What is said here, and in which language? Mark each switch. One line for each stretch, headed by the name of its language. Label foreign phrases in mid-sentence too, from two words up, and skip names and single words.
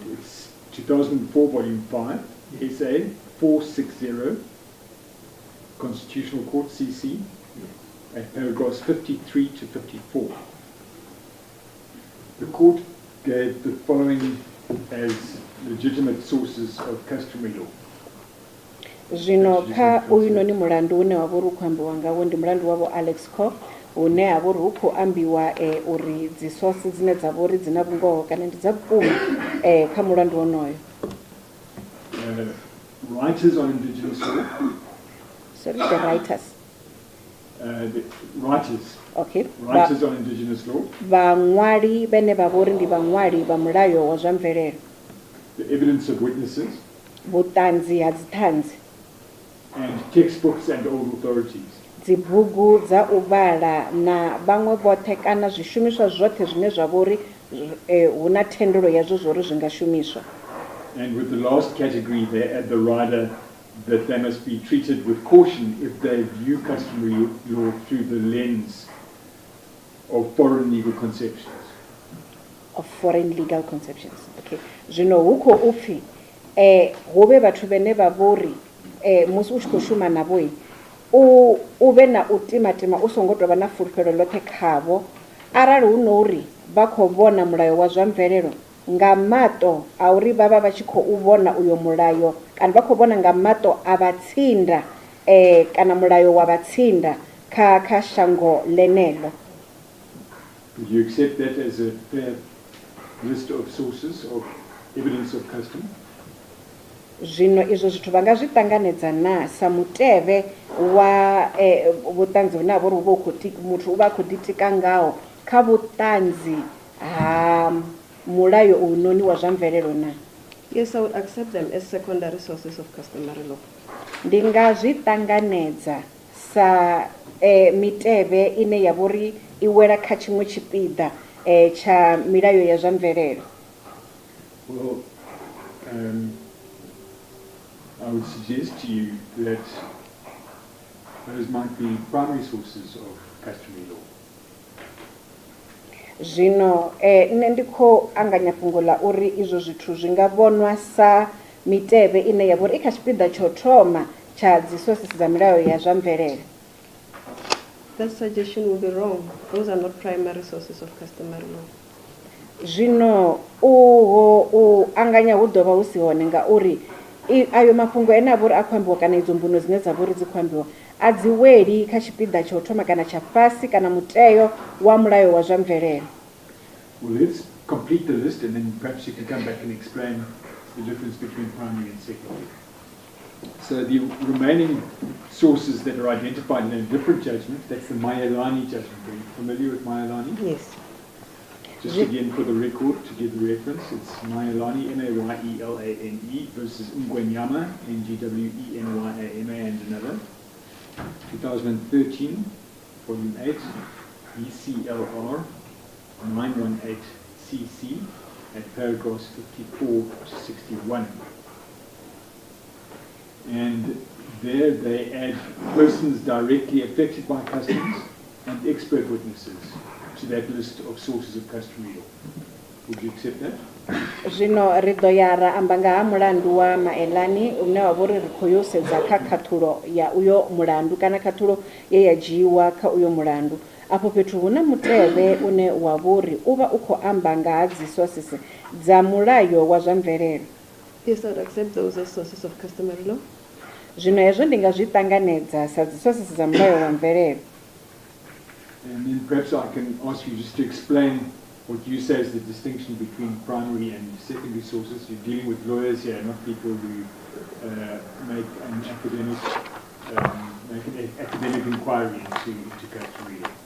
English: It's 2004 volume 5 SA 460 Constitutional Court CC at paragraphs 53 to 54. The court gave the following as legitimate sources of customary law.
Venda: Zvino kha uyu noni mulandu une wa vho ri khou ambiwa ngawo ndi mulandu wavho Alex Co une ha vho ri hu khou ambiwa uri dzi sources dzine dza vho ri dzina vhungoho kana ndi dza vhukuma kha mulandu wonoyo.
English: Writers on indigenous law. Sorry, the writers. The writers. Okay. Writers on indigenous law.
Venda: Vhaṅwali vhane vha vho ri ndi vhaṅwali vha mulayo wa zwa mvelelo.
English: The evidence of witnesses.
Venda: Vhuṱanzi ha dzithanzi.
English: And textbooks and old authorities.
Venda: Dzibugu dza u vhala na vhaṅwe vhoṱhe kana zwishumiswa zwoṱhe zwine zwa vho ri hu na thendelo yazwo zwo ri zwi nga shumiswa.
English: And with the last category, they add the rider that they must be treated with caution if they view customary law through the lens of foreign legal conceptions. Of foreign legal conceptions. Okay.
Venda: Zwino huko upfi hove vhathu vhene vha vhori musi u tshi khou shuma navho u vhe na u timatima u songo tovha na fulufhelo ḽoṱhe khavho arali hu no uri vha khou vhona mulayo wa zwa mvelelo nga mato a uri vha vha tshi khou vhona uyo mulayo kana vha khou vhona nga mato a vhatsinda kana mulayo wa vhatsinda kha shango ḽeneḽo.
English: Would you accept that as a fair list of sources of evidence of custom?
Venda: Zwino izwo zwithu vha nga zwi ṱanganedza na sa mutevhe wa vhuṱanzi vhune ha vha uri hu vha hu khou muthu u vha a khou ḓitika ngaho kha vhuṱanzi ha mulayo unoni wa zwa mvelelo na?
English: Yes, I would accept them as secondary sources of customary law.
Venda: Ndi nga zwi ṱanganedza sa mitevhe ine ya vha uri I wela kha tshiṅwe tshipiḓa cha milayo ya zwa mvelelo.
English: Well, I would suggest to you that those might be primary sources of customary law.
Venda: Zwino nne ndi khou anganya fhungo ḽa uri izwo zwithu zwi nga vhonwa sa mitevhe ine ya vha uri I kha tshipiḓa tsho thoma cha dzi sources dza milayo ya zwa mvelelo.
English: That suggestion will be wrong. Those are not primary sources of customary law.
Venda: Zwino u anganya hu ḓo vha hu si hone ngauri ayo mafhungo ene a vha uri a khou ambiwa kana idzo mbuno dzine dza vha uri dzi khou ambiwa a dzi weli kha tshipiḓa tsha u thoma kana tsha fhasi kana muteo wa mulayo wa zwa mvelelo.
English: Well, let's complete the list and then perhaps you can come back and explain the difference between primary and secondary. So the remaining sources that are identified in a different judgment, that's the Mayelani judgment. Are you familiar with Mayelani? Yes. Just again for the record, to give the reference, it's Mayelani, M-A-Y-E-L-A-N-E versus Ngwenyama, N-G-W-E-N-Y-A-M-A and another. 2013, volume 8, BCLR 918CC at paragraphs 54 to 61. And there they add persons directly affected by customs and expert witnesses to that list of sources of customary law. Would you accept that?
Venda: Zwino ri ḓo ya ra amba nga ha mulandu wa Maelani une wa vha uri ri khou yo sedza kha khathulo ya uyo mulandu kana khathulo ye ya dzhiiwa kha uyo mulandu. Afho fhethu hu na mutevhe une wa vha uri u vha u khou amba nga ha dzi sources dza mulayo wa zwa mvelelo.
English: Yes, I would accept those as sources of customary law.
Venda: Zwino hezwo ndi nga zwi ṱanganedza sa dzi sources dza mulayo wa mvelelo.
English: And then perhaps I can ask you just to explain what you say is the distinction between primary and secondary sources. You're dealing with lawyers here, not people who make an academic inquiry into customary law.